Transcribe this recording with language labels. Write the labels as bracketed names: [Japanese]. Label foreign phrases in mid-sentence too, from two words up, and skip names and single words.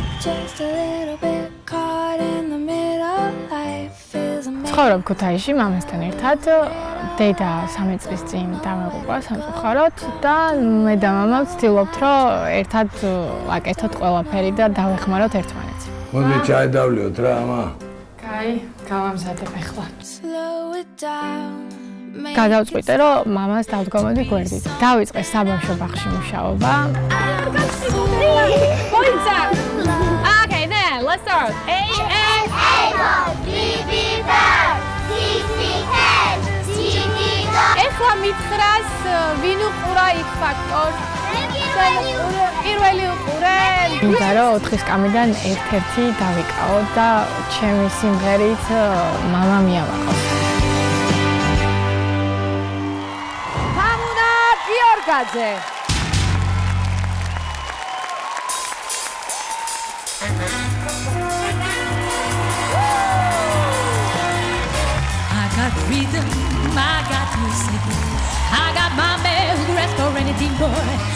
[English] just a little bit caught in the middle. Life is amazing. [Georgian] ცხოვრობ ქუთაისში მამასთან ერთად. დედა 3 წლის წინ დამეღუპა სამწუხაროდ და მე და მამა ვცდილობთ რომ ერთად ვაკეთოთ ყველაფერი და დავეხმაროთ ერთმანეთს. მოდი ჩაი დავლიოთ რა ამა. კაი, გავამზადებ ახლა. [English] Slow it down. [Georgian] გადავწყვიტე რომ მამას დავდგომოდი გვერდით. დავიწყე საბავშვო ბაღში მუშაობა. [English] Points up. Okay, then let's start. [Georgian] A ეხლა მითხრას ვინ უყურა იქ ფაქტორს? პირველი უყურე. მინდა რომ 4 სკამიდან ერთ-ერთი დავიკავო და ჩემი სიმღერით მამა მიავაყოს. თამუნა გიორგაძე. [English] I got rhythm, I got music, I got my man who rests for anything more.